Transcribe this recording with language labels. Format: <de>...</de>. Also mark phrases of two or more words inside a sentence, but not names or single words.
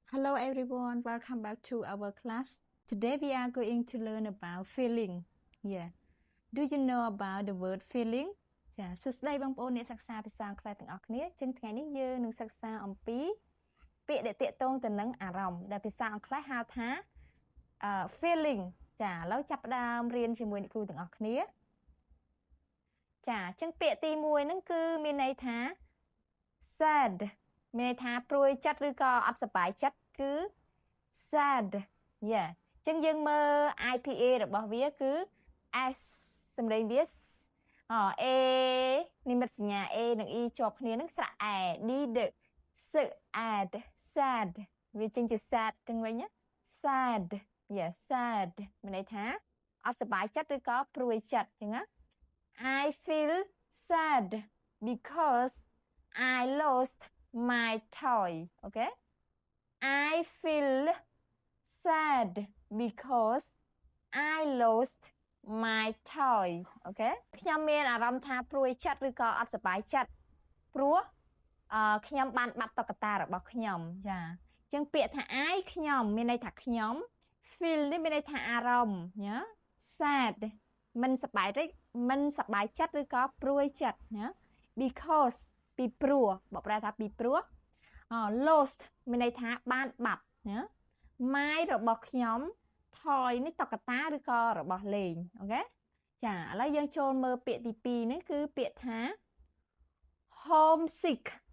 <en>Hello everyone, welcome back to our class. Today we are going to learn about feeling. Yeah. Do you know about the word feeling?</en> <km>ចាសួស្តីបងប្អូនអ្នកសិក្សាភាសាអង់គ្លេសទាំងអស់គ្នាចឹងថ្ងៃនេះយើងនឹងសិក្សាអំពីពាក្យដែលទាក់ទងទៅនឹងអារម្មណ៍ដែលភាសាអង់គ្លេសហៅថា feeling ចាឥឡូវចាប់ផ្ដើមរៀនជាមួយអ្នកគ្រូទាំងអស់គ្នាចាចឹងពាក្យទី1ហ្នឹងគឺមានន័យថា sad មានន័យថាព្រួយចិត្តឬក៏អត់សប្បាយចិត្តគឺ sad យ៉ាចឹងយើងមើល IPA របស់វាគឺ S សំឡេងវា A និមិត្តសញ្ញា A និង E ជាប់គ្នានឹងស្រៈ A D D</km> <en>sad sad</en> <km>វាចេញជា sad ទាំងវិញណា</km> <en>sad yeah sad</en> <km>មានន័យថាអ ត់សប្បាយចិត្តឬក៏ព្រួយចិត្តចឹងណា</km> <en>I feel sad because I lost my toy okay I feel sad because I lost my toy okay</en> <km>ខ្ញុំមាន អារម្មណ៍ថាព្រួយចិត្តឬក៏អត់សប្បាយចិត្តព្រោះខ្ញុំបានបាត់តុក្កតារបស់ខ្ញុំចាអញ្ចឹង ពាក្យថា I ខ្ញុំមានន័យថាខ្ញុំ feel នេះមានន័យថាអារម្មណ៍ណា sad មិនសប្បាយចិត្តឬក៏ព្រួយចិត្តណា because ពីព្រោះបើប្រែថាពីព្រោះlost មានន័យថាបានបាត់ណា my របស់ខ្ញុំ toy នេះតុក្កតាឬក៏របស់លេងអូខេចាឥឡូវយើងចូលមើលពាក្យទី2នេះគឺពាក្យថា homesick</km>